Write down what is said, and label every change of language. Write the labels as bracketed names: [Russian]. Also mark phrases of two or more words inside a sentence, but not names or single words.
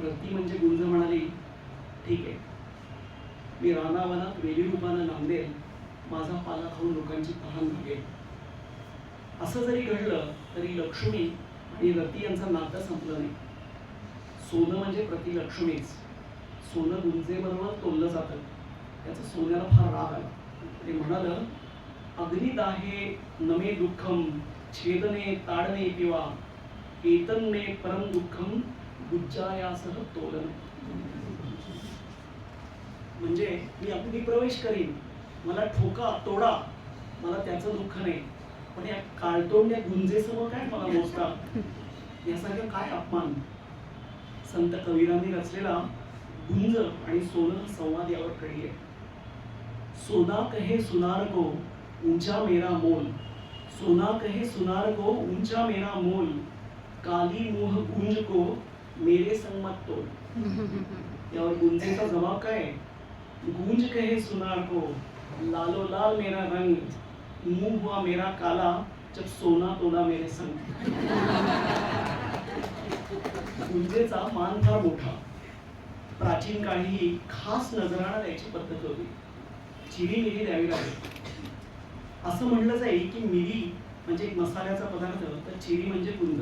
[Marathi] रती म्हणजे गुंज म्हणाली, ठीक आहे, मी रानावनात वेली रूपानं नांदेल, माझा पाला खाऊन लोकांची तहान भागेल. असं जरी घडलं तरी लक्ष्मी आणि रती यांचं नातं संपलं नाही. सोनं म्हणजे प्रतिलक्ष्मीच. सोनं गुंजेबरोबर तोललं जातं. त्याचं सोन्याला फार राग आला. ते म्हणालं, [Sanskrit] अग्निदाहे नमे दुःखम छेदने ताडने पिवा एतन्मे परम दुःखम गुज्जायासह तोलन. [Marathi] म्हणजे मी अग्निप्रवेश करीन, मला ठोका तोडा, मला त्याचं दुःख नाही, पण या काळतोंड्या गुंजेसमोर काय मला मोजता, यासारखं काय अपमान. संत कबीरांनी रचलेला गुंज आणि सोनं संवाद यावर कडी आहे. [Hindi] सोना कहे सुनार को ऊंचा मेरा मोल, सोना कहे सुनार को ऊंचा मेरा मोल, काली मोह गुंज को मेरे संग मत तोल. [Marathi] यावर गुंजेचा जवाब काय? [Hindi] गूंज कहे सुनार को लालो लाल मेरा रंग, मुंह हुआ मेरा काला जब सोना तोला मेरे संग. [Marathi] गुंजेचा मान फार मोठा. प्राचीन काळी ही खास नजराणा द्यायची पद्धत होती. चिरी मिरी द्यावी लागेल. असं म्हणलं जाईल की मिरी म्हणजे एक मसाल्याचा पदार्थ, तर चिरी म्हणजे गुंज.